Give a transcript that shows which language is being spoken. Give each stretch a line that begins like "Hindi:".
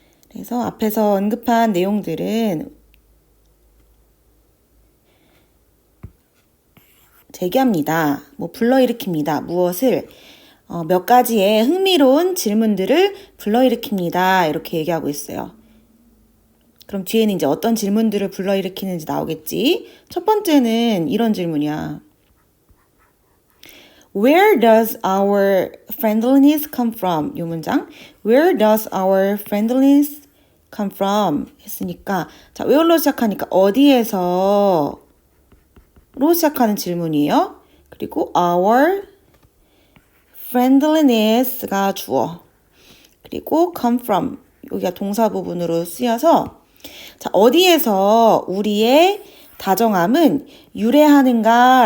Korean: 그래서 앞에서 언급한 내용들은 제기합니다. 뭐 불러일으킵니다. 무엇을 몇 가지의 흥미로운 질문들을 불러일으킵니다. 이렇게 얘기하고 있어요. 그럼 뒤에는 이제 어떤 질문들을 불러일으키는지 나오겠지. 첫 번째는 이런 질문이야.
English: Where does our friendliness come from?
Korean: 이 문장.
English: Where does our friendliness come from?
Korean: 했으니까 자, where로 시작하니까 어디에서로 시작하는 질문이에요. 그리고 our friendliness가 주어. 그리고 come from 여기가 동사 부분으로 쓰여서 자, 어디에서 우리의 다정함은 유래하는가?